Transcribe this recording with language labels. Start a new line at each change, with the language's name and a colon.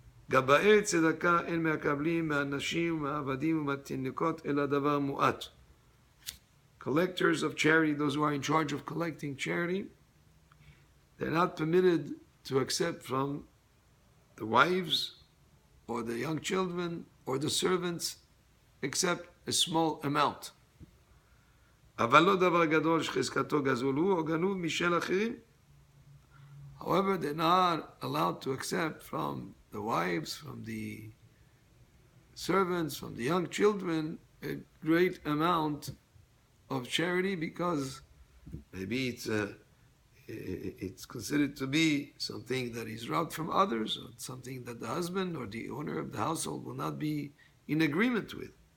Hebrew: גבאי צדקה אין מקבלים מהנשים ומהעבדים ומהתינוקות אלא דבר מועט.
English: Collectors of charity, those who are in charge of collecting charity, they're not permitted to accept from the wives or the young children or the servants except a small amount.
Hebrew: אבל לא דבר גדול שחזקתו גזול הוא או גנוב משל אחרים.
English: However, they're not allowed to accept from the wives, from the servants, from the young children, a great amount of charity, because maybe it's considered to be something that is robbed from others, or something that the husband or the owner of the household will not be in agreement with.